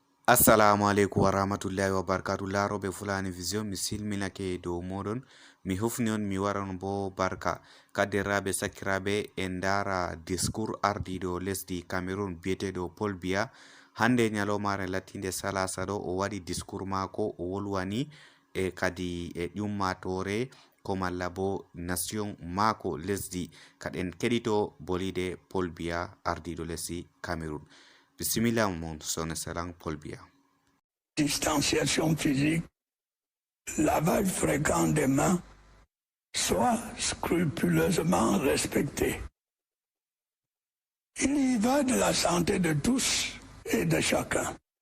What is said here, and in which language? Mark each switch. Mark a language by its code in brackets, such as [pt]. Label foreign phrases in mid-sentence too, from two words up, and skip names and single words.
[ar] السلام عليكم ورحمة الله وبركاته. [ff] Laroɓe Fulani Vision mi silminake dow moɗon. Mi hufni on mi waran bo barka kadderaɓe sakiraɓe en dara discours ardiɗo lesdi Cameroon biyeteɗo Paul Biya. Hande nyalomare latinde salasa ɗo o waɗi discours mako o wolwani e kadi e ƴummatore ko malla bo nation mako lesdi kaɗen keɗito bolide Paul Biya ardiɗo lesdi Cameroon. [fr] Bismillah mon son excellent Paul Biya. Distanciation physique, lavage fréquent des mains, soit scrupuleusement respecté. Il y va de la santé de tous et de chacun.